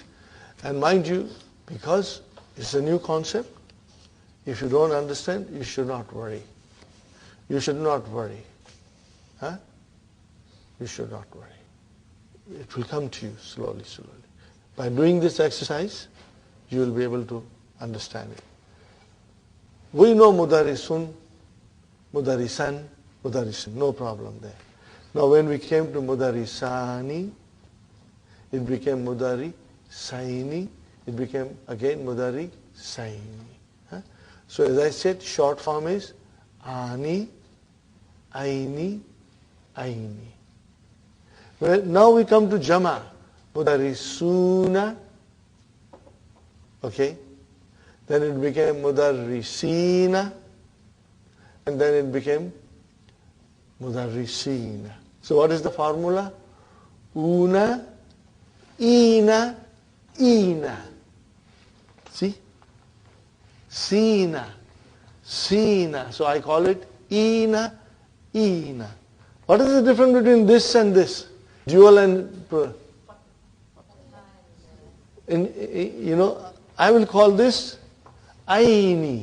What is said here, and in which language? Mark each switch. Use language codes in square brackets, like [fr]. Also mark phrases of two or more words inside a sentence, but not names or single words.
[en] And mind you, because it's a new concept, if you don't understand, you should not worry. You should not worry. You should not worry. It will come to you slowly, slowly. By doing this exercise, you will be able to understand it. We know mudarrisun, mudarrisan, mudarrisin, no problem there. Now when we came to mudarrisani, it became mudarrisaini, it became again mudarrisaini. So as I said, short form is ani, aini, aini. Well, now we come to jama, mudarrisuna, okay? Then it became mudarrisina, and then it became mudarrisina. So what is the formula? Una, ina, ina. See? Sina, sina. So I call it ina, ina. What is the difference between this and this? Dual and plural. I will call this aini.